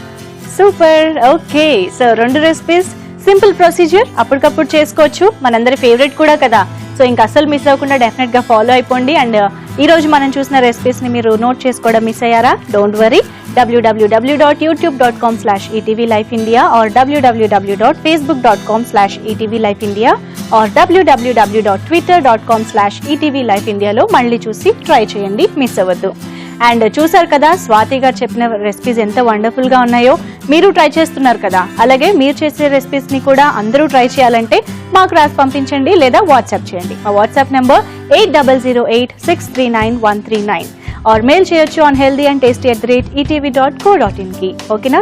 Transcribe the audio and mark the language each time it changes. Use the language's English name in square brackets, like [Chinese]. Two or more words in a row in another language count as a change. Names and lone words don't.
[Telugu] సూపర్. [English] okay, so 2 recipes simple procedure, [Telugu] అప్పటికప్పుడు చేసుకోవచ్చు, మనందరి ఫేవరెట్ కూడా కదా. సో ఇంకా అసలు మిస్ అవ్వకుండా డెఫినెట్ గా ఫాలో అయిపోండి. అండ్ ఈ రోజు మనం చూసిన రెసిపీస్ ని మీరు నోట్ చేసుకోవడం మిస్ అయ్యారా? [English] don't worry, [Telugu] www.youtube.com/etvlifeindia or www.facebook.com/etvlifeindia or www.twitter.com/etvlifeindia లో మళ్ళీ చూసి ట్రై చేయండి, మిస్ అవ్వద్దు. అండ్ చూసారు కదా స్వాతి గారు చెప్పిన రెసిపీస్ ఎంత వండర్ఫుల్ గా ఉన్నాయో. మీరు ట్రై చేస్తున్నారు కదా, అలాగే మీరు చేసే రెసిపీస్ ని కూడా అందరూ ట్రై చేయాలంటే మాకు రాసి పంపించండి లేదా వాట్సాప్ చేయండి. మా వాట్సాప్ నెంబర్ 8008639139 और మెయిల్ చేయొచ్చు on healthyandtasty@etv.co.in కి. ఓకేనా?